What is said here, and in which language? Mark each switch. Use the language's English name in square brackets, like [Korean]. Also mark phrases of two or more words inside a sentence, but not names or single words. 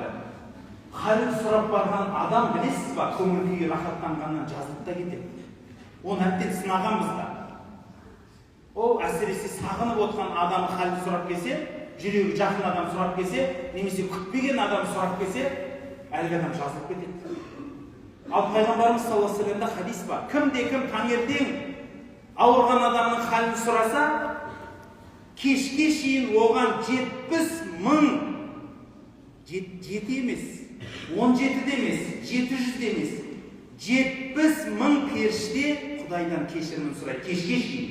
[Kazakh] Халін сұрап барған адам, білесіз ба, көңіл күйі рахаттанғаннан жазылып та кетеді. Оны әбден сынағанбыз да. Ол әсіресе сағынып отқан адамы халін сұрап келсе, жүрегі жақын адам сұрап келсе, немесе күтпеген адам сұрап келсе, әлгі адам жазылып кетеді. Ал Пайғамбарымыз [Arabic] صلى الله عليه وسلم [Kazakh] хадис бар. Кім таңертең ауырған адамның халін сұраса, кешке шейін оған 70.000, 7 емес, 17 де емес, 700 де емес, 70.000 періште Құдайдан кешірімін сұрайды, кешке шейін.